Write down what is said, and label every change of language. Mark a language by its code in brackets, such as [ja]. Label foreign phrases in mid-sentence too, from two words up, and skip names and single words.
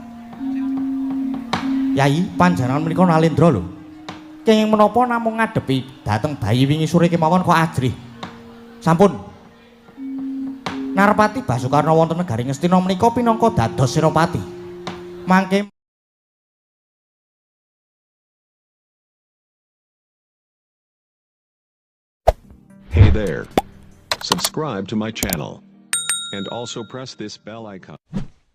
[jv] Yai, panjenengan menika nalendra lho. Kenging menapa namung ngadepi dhateng bayi wingi sore kemawon kok ajrih. Sampun. Narpati Basukarna wonten negari Ngastina menika pinangka dados senopati. Mangke [en] Hey there. Subscribe to my channel. And also press this bell icon.